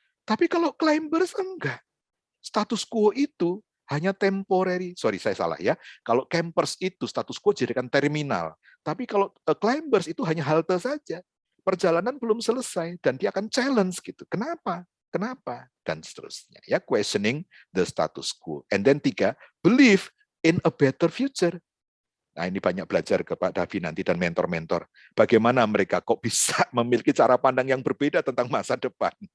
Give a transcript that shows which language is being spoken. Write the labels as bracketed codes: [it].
[id] Tapi kalau climbers enggak. Status quo itu hanya temporary. Sorry, saya salah ya. Kalau campers itu status quo dijadikan terminal. Tapi kalau climbers itu hanya halte saja. Perjalanan belum selesai dan dia akan challenge gitu. Kenapa? Kenapa? Dan seterusnya. Ya, [en] questioning the status quo. And then 3, believe in a better future. [id] Nah, ini banyak belajar ke Pak Davi nanti dan mentor-mentor. Bagaimana mereka kok bisa memiliki cara pandang yang berbeda tentang masa depan.